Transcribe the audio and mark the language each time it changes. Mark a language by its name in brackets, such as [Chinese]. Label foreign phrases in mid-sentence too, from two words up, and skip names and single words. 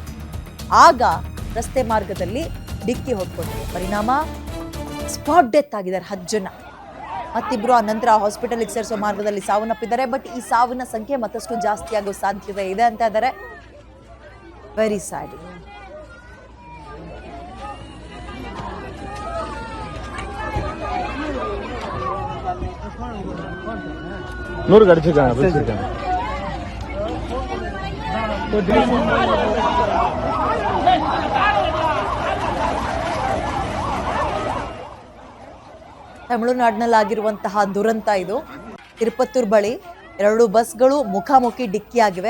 [Kannada] ಆಗ ರಸ್ತೆ ಮಾರ್ಗದಲ್ಲಿ ಡಿಕ್ಕಿ ಹೊಡ್ಕೊಂಡಿದೆ. ಪರಿಣಾಮ [English] spot death [Kannada] ಆಗಿದ್ದಾರೆ 10 ಜನ. ಮತ್ತಿಬ್ರು ಆ ನಂತರ ಹಾಸ್ಪಿಟಲ್ಗೆ ಸೇರಿಸೋ ಮಾರ್ಗದಲ್ಲಿ ಸಾವನ್ನಪ್ಪಿದ್ದಾರೆ. ಬಟ್ ಈ ಸಾವಿನ ಸಂಖ್ಯೆ ಮತ್ತಷ್ಟು ಜಾಸ್ತಿ ಆಗೋ ಸಾಧ್ಯತೆ ಇದೆ ಅಂತ ಇದ್ದಾರೆ. [English] very sad. [Tamil] நூறு அடிச்சிருக்காங்க பிடிச்சிருக்காங்க. [Kannada] ತಮಿಳುನಾಡಿನಲ್ಲಾಗಿರುವಂತಹ ದುರಂತ ಇದು. ತಿರುಪತ್ತೂರು ಬಳಿ 2 ಬಸ್ಗಳು ಮುಖಾಮುಖಿ ಡಿಕ್ಕಿ ಆಗಿವೆ.